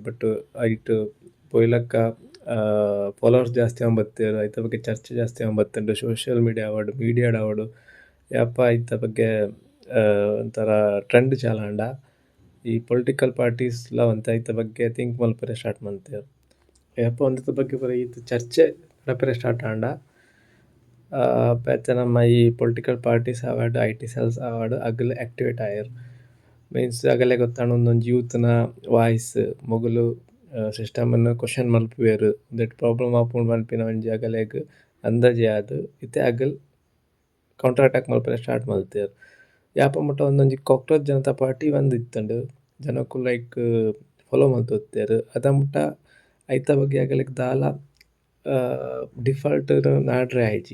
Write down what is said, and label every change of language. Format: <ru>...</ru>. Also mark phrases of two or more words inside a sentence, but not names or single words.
<tcy>ಬಟ್ ಐಟ್ ಪೊಯ್ಲಕ್ಕ ಫಾಲೋವರ್ಸ್ ಜಾಸ್ತಿ ಆವೊಂಬತ್ತೆರ್ ಐತ ಬಗ್ಗೆ ಚರ್ಚೆ ಜಾಸ್ತಿ ಆವೊಂಬತ್ತುಂಡು</tcy> <en>social media</en> <tcy>ಆವಡ್ ಯಾಪ ಐತ ಬಗ್ಗೆ ಒಂಥರ ಟ್ರೆಂಡ್ ಚಾಲಂಡ ಈ</tcy> <en>political parties</en> <tcy>ಒಂತೆ ಐತ ಬಗ್ಗೆ ತಿಂಕ್ ಮಲ್ಪೆರೆ ಸ್ಟಾರ್ಟ್ ಮಲ್ತೆರ್. ಯಾಪ ಒಂದೆತ ಬಗ್ಗೆ ಪೂರ ಈತ್ ಚರ್ಚೆ ನಡಪೆರೆ ಸ್ಟಾರ್ಟ್ ಆಂಡ ಪೆತ್ತ ನಮ್ಮ ಈ</tcy> <en>political parties</en> <tcy>ಆವಡ್</tcy> <en>IT cells</en> <tcy>ಆವಡ್ ಅಗಲ್ ಆಕ್ಟಿವೇಟ್ ಆಯೆರ್. ಮೀನ್ಸ್ ಅಗಲೆ ಗೊತ್ತಾಂಡ ಒಂದೊಂಜಿ ಯೂತ್‌ನ ವಾಯ್ಸ್ ಮೊಗುಲು</tcy> <en>system question</en> <tcy>ಮಲ್ಪುವೆರ್</tcy> <en>that problem</en> <tcy>ಆಪುಂಡು ಪನ್ಪಿನ ಒಂಜಿ ಅಗಲೆಗ್ ಅಂದಾಜಿ ಆದ್ ಇತ್ತೆ ಅಗಲ್</tcy> <en>counter attack</en> <tcy>ಮಲ್ಪೆರೆ ಸ್ಟಾರ್ಟ್ ಮಲ್ತೆರ್. ಯಾಪ ಮುಟ ಒಂದೊಂಜಿ ಕಾಕ್ರೋಚ್ ಜನತಾ ಪಾರ್ಟಿ ಒಂದ್ ಇತ್ತಂಡ್ ಜನಕುಲು</tcy> <en>like follow</en> <tcy>ಮಲ್ತೊತ್ತೆರ್ ಅದ ಮುಟ ಐತ ಬಗ್ಗೆ ಅಗಲೆಗ್ ದಾಲ ಡಿಫಾಲ್ಟ್ ನಾಡ್ರೆ ಆಯ್ಜಿ.</tcy>